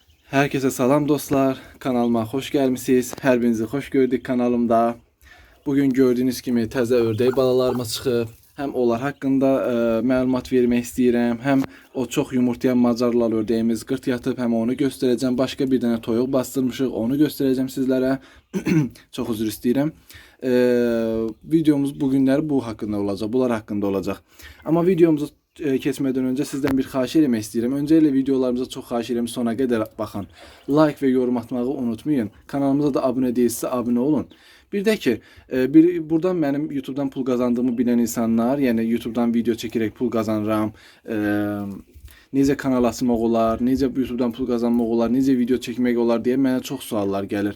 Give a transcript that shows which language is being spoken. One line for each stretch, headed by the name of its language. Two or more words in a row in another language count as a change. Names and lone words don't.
Turkish: Herkese salam dostlar. Kanalıma hoş gelmişsiniz. Her birinizi hoş gördük kanalımda. Bugün gördüğünüz gibi
Azerbaijani: təzə ördək balalarımız çıxıb.
Turkish: Hem onlar hakkında
Azerbaijani: məlumat vermək istəyirəm. Hem o çox yumurtlayan macarlar ördəyimiz qırt yatıb,
Turkish: hem onu göstereceğim.
Azerbaijani: Başka bir dənə toyuq bastırmışıq,
Turkish: onu göstereceğim sizlere.
Azerbaijani: Çok üzr istəyirəm.
Turkish: Videomuz bugünlər bu hakkında olacak, bunlar hakkında olacak.
Azerbaijani: Ama videomuzu keçmədən öncə sizdən bir xahiş etmək istəyirəm. Öncəliklə videolarımıza çox xahiş edirəm, sona qədər baxın. Like və yorum atmağı unutmayın. Kanalımıza da abunə deyilsə abunə olun. Bir də ki, buradan mənim YouTube'dan pul qazandığımı bilən insanlar, yəni YouTube'dan video çəkərək pul qazanıram, necə kanal açmaq olar, necə YouTube'dan pul qazanmaq olar, necə video çəkmək olar deyə mənə çox suallar gəlir.